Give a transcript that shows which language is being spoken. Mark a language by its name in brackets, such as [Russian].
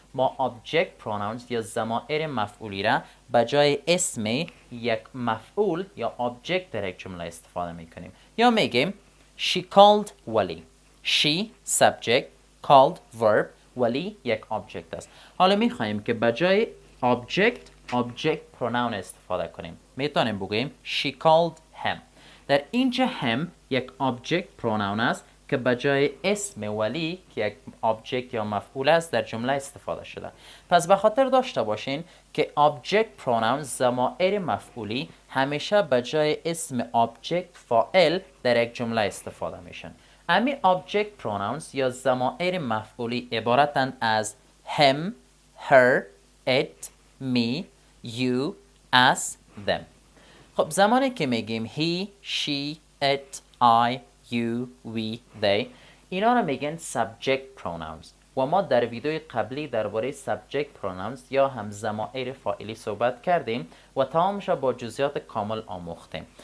[Persian] ما object pronouns یا ضمایر مفعولی را به جای اسم یک مفعول یا object در یک جمله استفاده میکنیم. یا میگیم she called ولی. [English] she subject called verb ولی یک object است. [Persian] حالا میخواهیم که به جای object pronoun استفاده کنیم. میتونیم بگوییم [English] she called him. [Persian] در اینجا هم یک object pronoun است که به جای اسم ولی که یک object یا مفعول است در جمله استفاده شده. پس به خاطر داشته باشین که object pronouns ضمایر مفعولی همیشه به جای اسم object فاعل در یک جمله استفاده میشن. [English] امی object pronouns یا ضمایر مفعولی عبارتند از him, her, it, me, you, us, them. [Persian] خب زمانی که میگیم he, she, it, I, you, we, they، اینا رو میگن subject pronouns و ما در ویدیوی قبلی درباره subject pronouns یا هم ضمایر فاعلی صحبت کردیم و تمامش با جزئیات کامل آموختیم.